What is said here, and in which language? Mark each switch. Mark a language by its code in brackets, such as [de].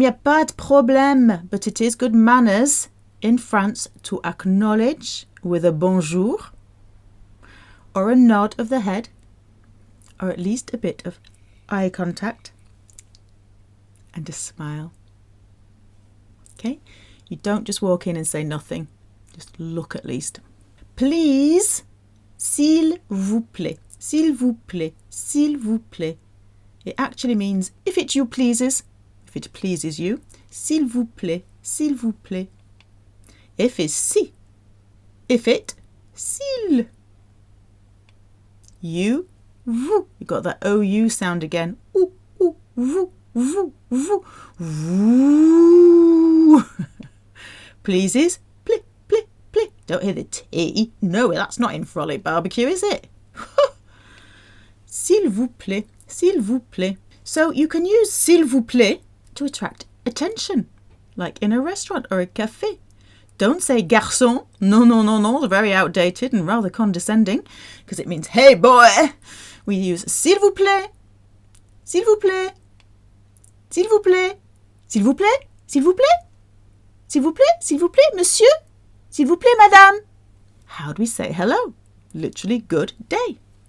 [fr] Y a pas de problème. [en] But it is good manners in France to acknowledge with a bonjour or a nod of the head, or at least a bit of eye contact and a smile. Okay? You don't just walk in and say nothing. Just look at least. Please, [fr] s'il vous plaît, s'il vous plaît, s'il vous plaît. [en] It actually means if it you pleases, if it pleases you, [fr] s'il vous plaît, s'il vous plaît. [en] If is si. If it, s'il. You, vous. You got that OU sound again. [fr] Ooh, ooh, vous, vous, vous, vous. [en] Pleases, pli, pli, pli. Don't hear the T. No, that's not in Frolic Barbecue, is it? [fr] S'il vous plaît, s'il vous plaît. [en] So you can use s'il vous plaît to attract attention, like in a restaurant or a cafe. Don't say garçon. No, no, no, no. It's very outdated and rather condescending because it means, hey, boy. [fr] We use s'il vous plaît, s'il vous plaît, s'il vous plaît, s'il vous plaît, s'il vous plaît, s'il vous plaît, s'il vous plaît, monsieur, s'il vous plaît, madame. [en] How do we say hello? Literally, good day.